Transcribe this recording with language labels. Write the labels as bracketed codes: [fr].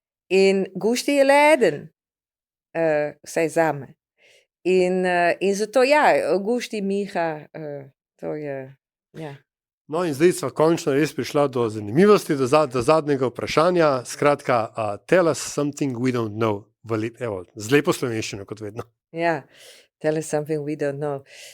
[sl] In Gušti je le eden, vsaj zame. In zato ja, Gušti, Miha, to je, ja. No in zdaj sva končno res prišla do zanimivosti, do zadnjega vprašanja. [en] Skratka, tell us something we don't know. [sl] Evo, z lepo slovenščino, kot vedno. [en] Ja, tell us something we don't know.